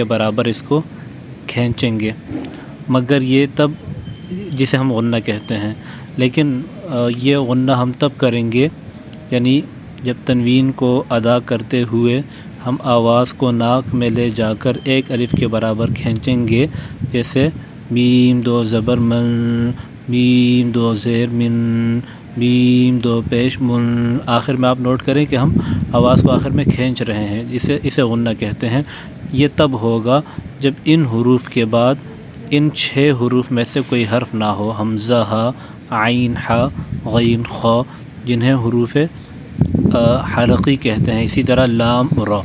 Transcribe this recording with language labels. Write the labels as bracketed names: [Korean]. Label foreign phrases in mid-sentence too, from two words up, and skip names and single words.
[Urdu] برابر اس کو کھینچیں گے، مگر یہ تب جسے ہم غنہ کہتے ہیں، لیکن یہ غنہ ہم تب کریں گے یعنی جب تنوین کو ادا کرتے ہوئے ہم آواز کو ناک میں لے جا کر ایک الف کے برابر کھینچیں گے، جیسے میم دو زبر من، میم دو زیر من، میم دو پیش من۔ آخر میں آپ نوٹ کریں کہ ہم آواز کو آخر میں کھینچ رہے ہیں، اسے غنہ کہتے ہیں۔ یہ تب ہوگا جب ان حروف کے بعد ان 6 حروف میں سے کوئی حرف نہ ہو، حمزہ، ہا، عین، حا، غین، خا، جنہیں حروف حلقی کہتے ہیں، اسی طرح لام، را۔